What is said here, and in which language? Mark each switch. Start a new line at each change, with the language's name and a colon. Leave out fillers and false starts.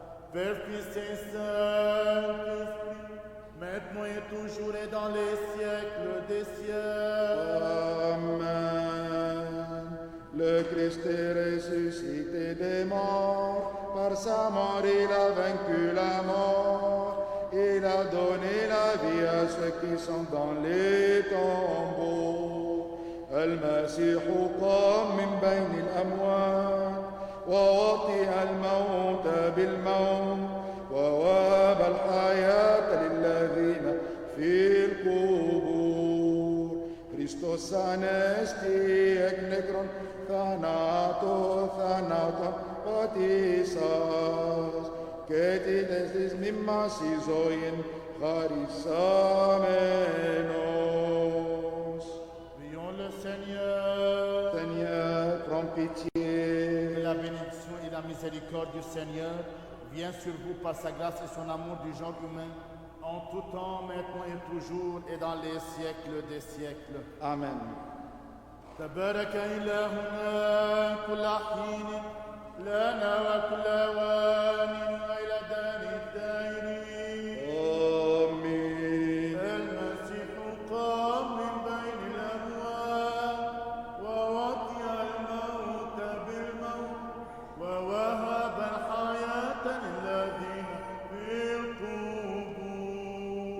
French: Père, Fils et Saint-Esprit, maintenant et toujours et dans les siècles des siècles. Amen. Le Christ est ressuscité des morts, par sa mort il a vaincu la mort. Il a donné la vie à ceux qui sont dans les tombeaux.
Arabic: المسيح قام من بين الأموات ووطئ الموت بالموت ووهب الحياة للذين في القبور.
Greek: Χριστός Ανέστη εκ νεκρών θανάτων πατήσας και τίτες της μνήμας εις ζωήν χαρισάμενος.
French: Prions le Seigneur. Seigneur, prends pitié. Que la bénédiction et la miséricorde du Seigneur viennent sur vous par sa grâce et son amour du genre humain, en tout temps, maintenant et toujours, et dans les siècles des siècles. Amen.
Arabic: تبارك إلهنا كل حين لنا وكل أوان وإلى دار الدائرين. آمين. المسيح قام من بين الأموات ووطئ الموت بالموت ووهب الحياة للذين في القبور.